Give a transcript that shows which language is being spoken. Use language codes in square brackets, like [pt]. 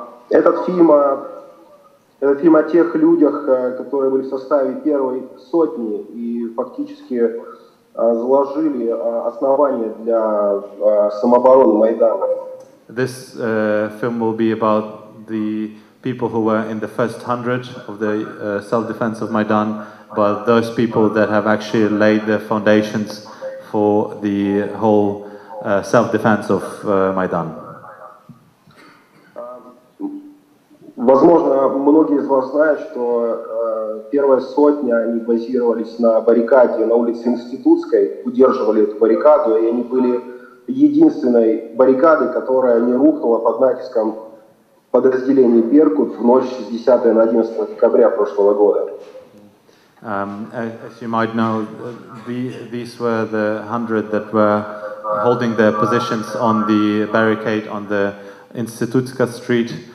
[ru] Этот фильм о тех людях, которые были в составе первой сотни и фактически заложили основания для самообороны Майдана. [en] This film will be about the people who were in the first 100 of the self-defense of Maidan, but those people that have actually laid the foundations for the whole self-defense of Maidan. [ru] Возможно, многие из вас знают, что первая сотня, они базировались на баррикаде на улице Институтской, удерживали эту баррикаду, и они были единственной баррикадой, которая не рухнула под натиском подразделений «Беркут» в ночь с 10 на 11 декабря прошлого года. [en] As you might know, these were the 100 that were holding their positions on the barricade on the Institutska Street.